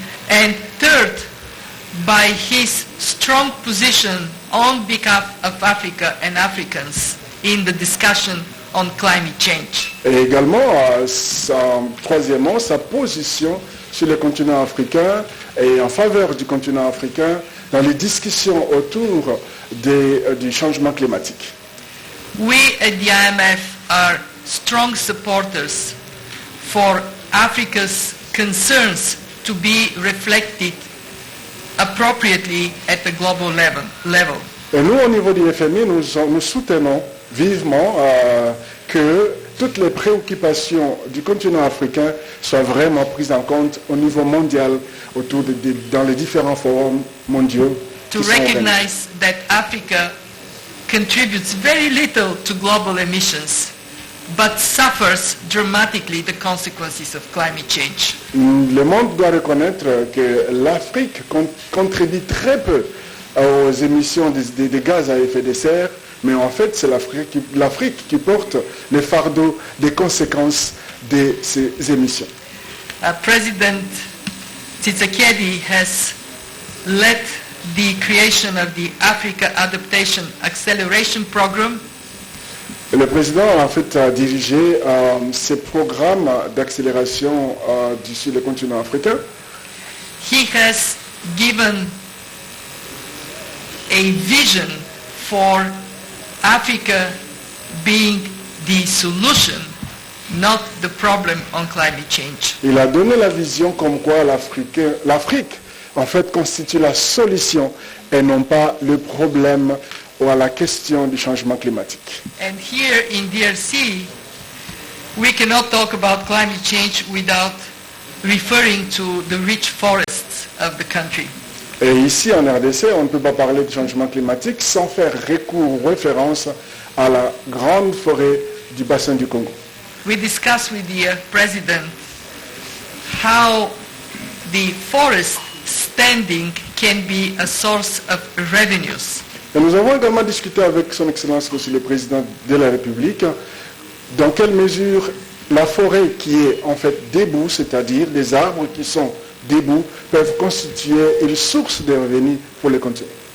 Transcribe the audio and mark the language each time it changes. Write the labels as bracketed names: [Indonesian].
[English] and third, by his strong position on behalf of Africa and Africans in the discussion on climate change. [French] Et également, troisièmement, sa position sur le continent africain et en faveur du continent africain dans les discussions autour du changement climatique. [English] We at the IMF are strong supporters for Africa's concerns to be reflected appropriately at the global level. [French] Et nous, au niveau du FMI, nous soutenons vivement que toutes les préoccupations du continent africain soient vraiment prises en compte au niveau mondial, dans les différents forums mondiaux. [English] To [French] qui sont organisés. [English] recognize that Africa contributes very little to global emissions, but suffers dramatically the consequences of climate change. [French] Le monde doit reconnaître que l'Afrique contribue très peu aux émissions des gaz à effet de serre, mais en fait c'est l'Afrique qui porte le fardeau des conséquences de ces émissions. [English] President Tshisekedi has led the creation of the Africa Adaptation Acceleration Program, [French] Et le président en fait a dirigé ces programmes d'accélération sur le continent africain. [English] he has given a vision for Africa being the solution, not the problem on climate change. [French] Il a donné la vision comme quoi l'Afrique en fait constitue la solution et non pas le problème ou à la question du changement climatique. [English] And here in DRC, we cannot talk about climate change without referring to the rich forests of the country. [French] Et ici en RDC, on ne peut pas parler de changement climatique sans faire recours ou référence à la grande forêt du bassin du Congo. [English] We discussed with the president how the forest standing can be a source of revenues. [French] Et nous avons également discuté avec son Excellence Monsieur le Président de la République dans quelle mesure la forêt qui est en fait debout, c'est-à-dire les arbres qui sont debout, peuvent constituer une source de revenus pour les continents.